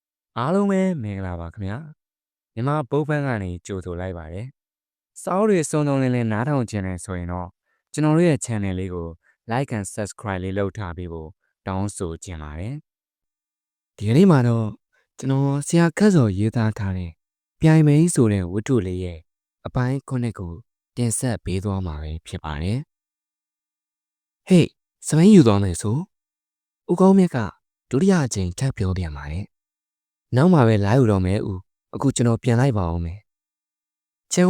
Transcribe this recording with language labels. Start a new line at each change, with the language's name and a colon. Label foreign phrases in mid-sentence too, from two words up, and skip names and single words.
Burmese: အားလုံးပဲမင်္ဂလာပါခင်ဗျာမြန်မာဘုတ်ဖန်ကနေကြိုဆိုလိုက်ပါတယ်စောင်းတွေစုံစုံလင်းလင်းနားထောင်ခြင်းနဲ့ဆိုရင်တော့ကျွန်တော်တို့ရဲ့ channel လေးကို
English: like and subscribe
Burmese: လေးလုပ်ထားပေးဖို့တောင်းဆိုချင်ပါတယ်ဒီကနေ့မှာတော့ကျွန်တော်ဆရာခက်စော်ရေးသားထားတဲ့ပြိုင်မိန်ဆိုတဲ့ ဝတ္ထုလေးရဲ့အပိုင်း9ကိုတင်ဆက်ပေးသွားမှာပဲဖြစ်ပါတယ်ဟေးစပိန်ယူသွားမယ်ဆိုဦးကောင်းမြတ်ကဒုတိယအကြိမ်ထပ်ပြောပြန်ပါတယ်နောက်မှာပဲလာယူတော့မယ်ဦးအခုကျွန်တော်ပြန်လိုက်ပါအောင်မယ်ခြေဝန်း